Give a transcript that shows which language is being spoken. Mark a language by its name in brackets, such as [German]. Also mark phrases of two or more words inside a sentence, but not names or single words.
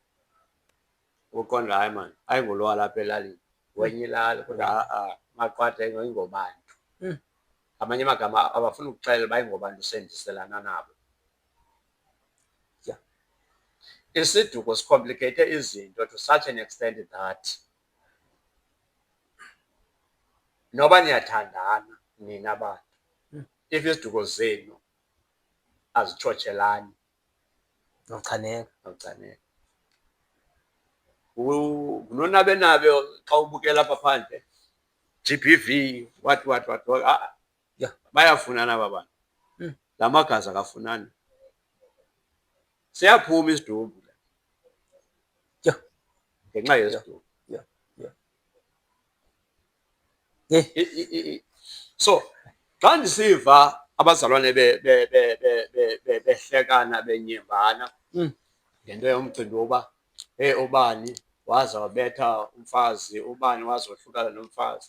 [Xhosa] Uqonda hayi mani, ayingulo walapha elalini, wenye ilali. Kodwa maqwatha ayingobantu. Amanye amagama abafuna ukuxelela uba ayingobantu sendiselana nabo. Isiduko sicomplicated izinto [English] to such an extent that [Xhosa] noba niyathandana nina bantu, if isiduko zenu azitshotshelani, Awuchaneka. ngunonabenabe xa ubukela apha phandle GBV, [English] what. Yeah. [Xhosa] Bayafunana aba bantu. La magazi akafunani. Siyaphuma isidumbu [English] Yeah. [Xhosa] ngenxa yesidumbu. [English] Yeah. Yeah. [Xhosa] So xa ndisiva abazalwane behlekana benyembana ngento yomcimbi woba ubani waza wabetha umfazi, ubani waza wahlukana nomfazi,